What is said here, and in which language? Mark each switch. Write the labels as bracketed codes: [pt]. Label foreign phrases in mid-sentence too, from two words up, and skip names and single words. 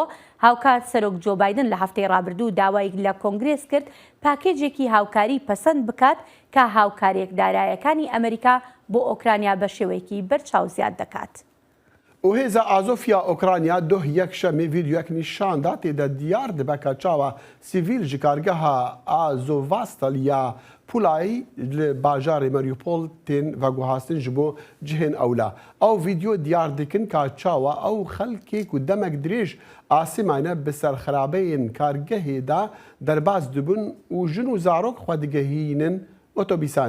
[ckb] هاوکات سەرۆک جۆ بایدن لە هەفتەی ڕابردوو داوای لە کۆنگرێس کرد پاکێجێکی هاوکاری پەسەند بکات کە هاوکاریەک دارایەکانی ئەمریکا بۆ ئۆکرانیا بە شێوەیەکی بەرچاو زیاد دەکات. [ku] و هێزە ئازۆفیا ئۆکرانیا دۆ یەکشەمێ ڤیدیۆیەک نیشاندا تێدا دیار دەبەکە چاوە سیڤیل ji کارگەها ئازۆڤاستەل یا پولایی li bajarê Mariupol tên veguhastin ji bo cihên ewla. Ew vîdyo diyar dikin ka çawa ew xelkê ku demek dirêj Asîmane bi serxerabeyên kargehê de derbas dibin û jin û zarok xwe digehînin otobîsan.